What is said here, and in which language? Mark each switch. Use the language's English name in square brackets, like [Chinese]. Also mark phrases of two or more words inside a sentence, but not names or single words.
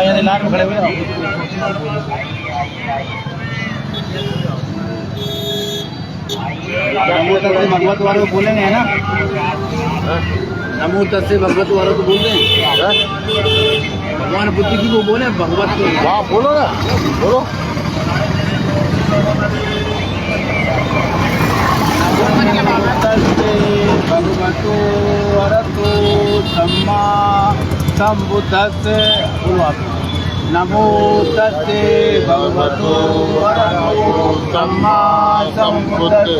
[Hindi] यहाँ लाइन में खड़े हुए [Pali] नमो तस्से भगवत [Hindi] वालों को बोलेंगे है ना। [Pali] नमो तस्से भगवत [Hindi] वालों को बोल रहे हैं। भगवान बुद्धि की वो बोले भगवत को। हाँ बोलो ना बोलो। [Pali] भगवतो अरहतो सम्मा सम्बुद्धस्से। नमो तस्से भगवतो अरहतो सम्मा सम्बुद्धस्से।